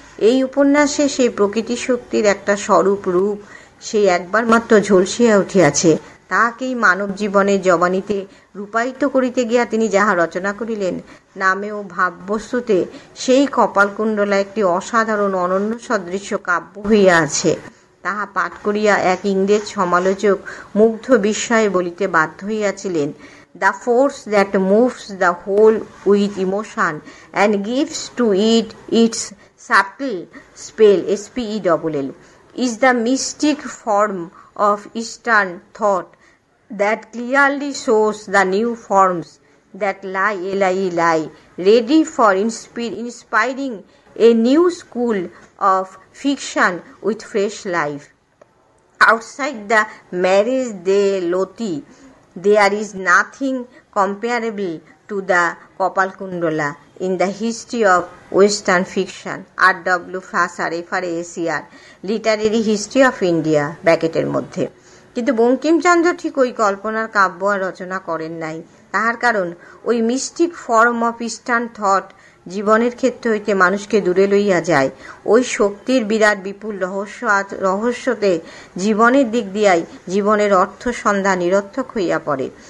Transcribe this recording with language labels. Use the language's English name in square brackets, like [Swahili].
[Bangla] এই উপন্যাসে সেই প্রকৃতি শক্তির একটা স্বরূপ রূপ সেই একবার মাত্র ঝলসিয়া উঠিয়াছে। তাহাকেই মানব জীবনের জবানিতে রূপায়িত করিতে গিয়া তিনি যাহা রচনা করিলেন, নামে ও ভাববস্তুতে সেই কপালকুণ্ডলা একটি অসাধারণ অনন্য সদৃশ্য কাব্য হইয়া আছে। তাহা পাঠ করিয়া এক ইংরেজ সমালোচক মুগ্ধ বিস্ময়ে বলিতে বাধ্য হইয়াছিলেন, [English] "The force that moves the whole with emotion and gives to it its subtle spell spell is the mystic form of Eastern thought that clearly shows the new forms that lie ready for inspiring a new school of fiction with fresh life. Outside the marriage de Loti, there is nothing comparable to the Kopalkundala in the history of Western fiction." R.W. Fraser, FRASER, Literary History of India, [Bangla] ব্র্যাকেটের মধ্যে। কিন্তু বঙ্কিমচন্দ্র ঠিক ওই কল্পনার কাব্য আর রচনা করেন নাই। তাহার কারণ, ওই mystic form of eastern thought জীবনের ক্ষেত্র হইতে মানুষকে দূরে লইয়া যায়। ওই শক্তির বিরাট বিপুল রহস্যতে জীবনের দিক দিয়াই জীবনের অর্থ সন্ধ্যা নিরর্থক হইয়া পড়ে।